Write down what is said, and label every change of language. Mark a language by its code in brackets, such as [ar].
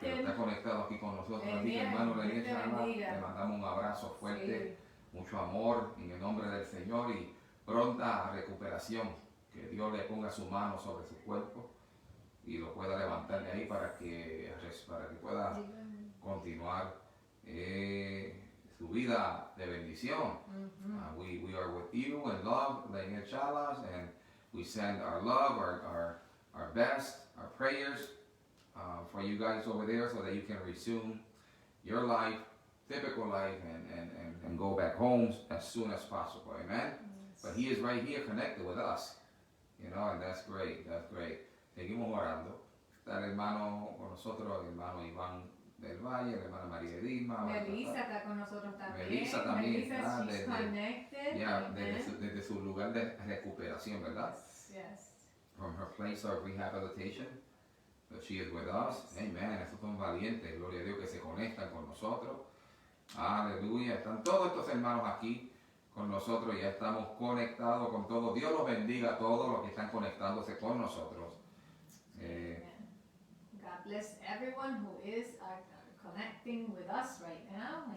[es] Pero está conectado aquí con nosotros. Así que, hermano Lenier Chalas, le mandamos un abrazo fuerte, mucho amor en el nombre del Señor y pronta recuperación. Que Dios le ponga su mano sobre su cuerpo y lo pueda levantar de ahí para que pueda continuar su vida de bendición. [en] We are with you in love, Lenier Chalas, and we send our love, our best, our prayers for you guys over there so that you can resume your life, typical life, and go back home as soon as possible. Amen. Yes. But he is right here connected with us, and that's great. [es] Seguimos orando. Está el hermano con nosotros, el hermano Iván del Valle, la hermana María Edilma. Melissa está con nosotros también. Melissa también. [en] She's connected. [es] Desde su lugar de recuperación, ¿verdad? [en] Yes. From her place of rehabilitation. But she is with us. Amen. [es] Estos son valientes. Gloria a Dios que se conectan con nosotros. Aleluya. Están todos estos hermanos aquí con nosotros. Ya estamos conectados con todos. Dios los bendiga a todos los que están conectándose con nosotros. [en] God bless everyone who is connecting with us right now.